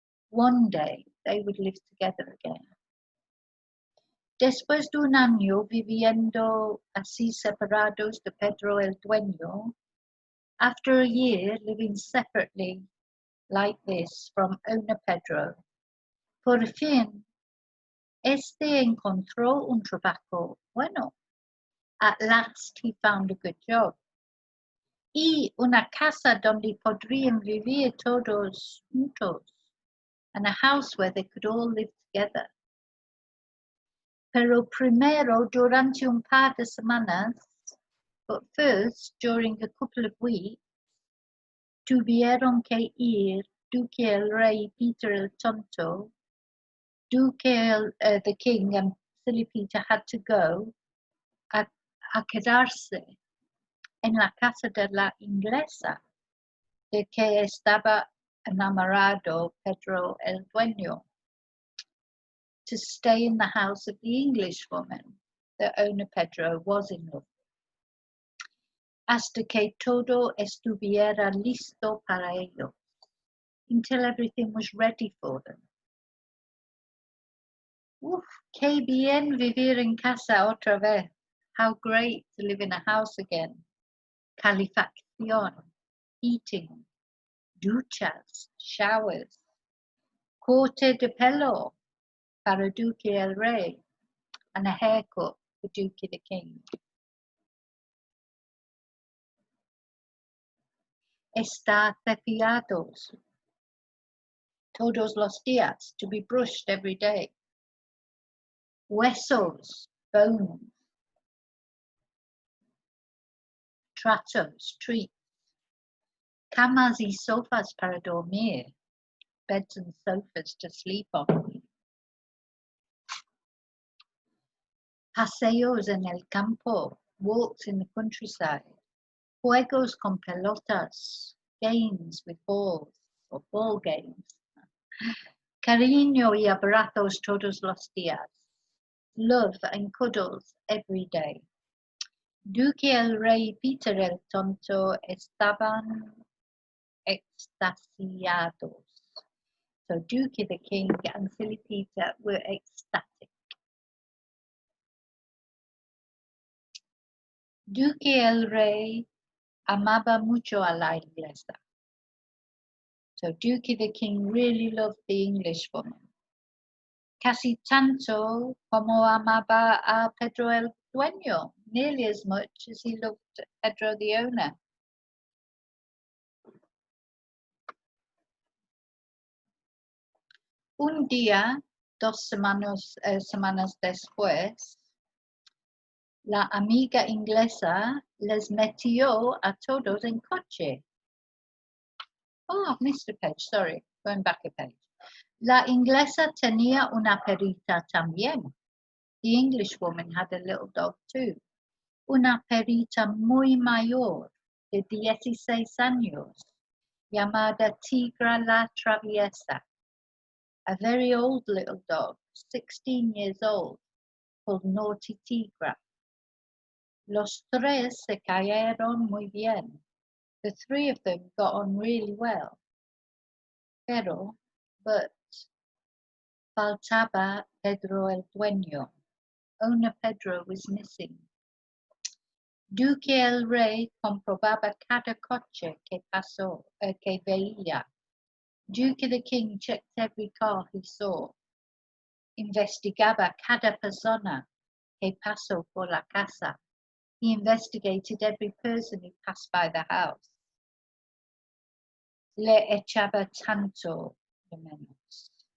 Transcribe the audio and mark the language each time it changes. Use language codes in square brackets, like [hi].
[en] One day they would live together again. [es] Después de un año viviendo así separados de Pedro el Dueño, [en] after a year living separately like this from owner Pedro, [es] por fin, encontró un trabajo bueno. [en] At last he found a good job. [es] Y una casa donde podrían vivir todos juntos. [en] And a house where they could all live together. [es] Pero primero, durante un par de semanas, [en] but first, during a couple of weeks, [es] tuvieron que ir Duque el Rey, Peter el Tonto, [en] the king and silly Peter had to go [es] a quedarse en la casa de la inglesa, de que estaba enamorado Pedro el dueño, [en] to stay in the house of the English woman the owner Pedro was in love, [es] hasta que todo estuviera listo para ellos, [en] until everything was ready for them. [es] Uf, qué bien vivir en casa otra vez. [en] How great to live in a house again. [es] Calefacción, [en] heating, [es] duchas, [en] showers, [es] corte de pelo para Duque el Rey, [en] and a haircut for Duque the King. [es] Estar cepillardos todos los días, [en] to be brushed every day. [es] Huesos, [en] bones. [es] Tratos, [en] treats. [es] Camas y sofas para dormir, [en] beds and sofas to sleep on. [es] Paseos en el campo, [en] walks in the countryside. [es] Juegos con pelotas, [en] games with balls, or ball games. [es] Cariño y abrazos todos los días. [en] Love and cuddles every day. [es] Duque el Rey y Peter el Tonto estaban extasiados. [en] So Duque the King and Silly Peter were ecstatic. [es] Duque el Rey amaba mucho a la inglesa. [en] So Duque the King really loved the English woman. [es] Casi tanto como amaba a Pedro el Dueño, [en] nearly as much as he loved Pedro the owner. [es] Un día, 2 semanas después, la amiga inglesa les metió a todos en coche. [en] Oh, I've missed a page, sorry, going back a page. [es] La inglesa tenía una perrita también. [en] The English woman had a little dog too. [es] Una perrita muy mayor, de 16 años, llamada Tigra la Traviesa. [en] A very old little dog, 16 years old, called Naughty Tigra. [es] Los tres se cayeron muy bien. [en] The 3 of them got on really well. But [es] faltaba Pedro el Dueño. [en] Owner Pedro was missing. [es] Duque el Rey comprobaba cada coche que veía. [en] Duque the King checked every car he saw. [es] Investigaba cada persona que pasó por la casa. [en] He investigated every person who passed by the house. [es] Le echaba tanto de menos.